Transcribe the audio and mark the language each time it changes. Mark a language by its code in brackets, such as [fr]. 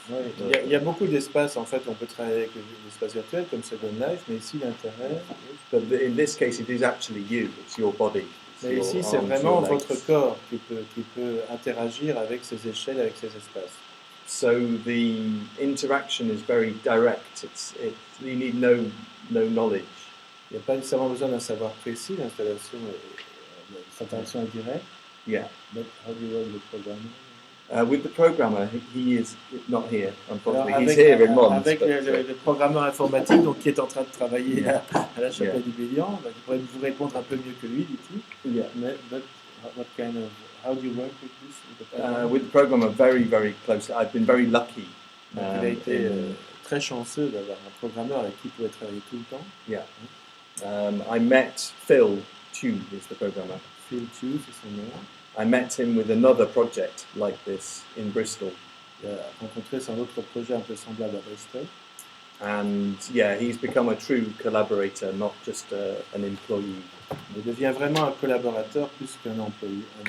[fr] Ouais, il y a beaucoup d'espaces en fait, on peut travailler avec l'espace virtuel comme Second Life, mais ici l'intérêt. [en] But in this case, it is actually you, it's your body. [fr] Mais ici, c'est vraiment votre corps qui peut interagir avec ces échelles, avec ces espaces. [en] So the interaction is very direct. You need no knowledge. [fr] Il n'y a pas nécessairement besoin d'un savoir précis. L'installation, cette interaction est directe. [en] Yeah. But how do you work with the programmer? With the programmer, he is not here, unfortunately. [fr] Alors, [en] He's here in Mons. [fr] Avec le programmeur informatique, donc qui est en train de travailler à la chapelle du Bélian, il pourrait vous répondre un peu mieux que lui, dit-il. [en] Yeah. But what kind of how do you work with this? With the programmer, very, very close. I've been very lucky. [fr] Il a été très chanceux d'avoir un programmeur avec qui il pouvait travailler tout le temps. [en] Yeah. I met Phil Tube, is the programmer. [fr] Phil Tube, c'est son nom. [en] I met him with another project like this in Bristol. [fr] Il a rencontré sur un autre projet un peu semblable à Bristol. [en] And yeah, he's become a true collaborator, not just an employee. [fr] Il devient vraiment un collaborateur plus qu'un employé.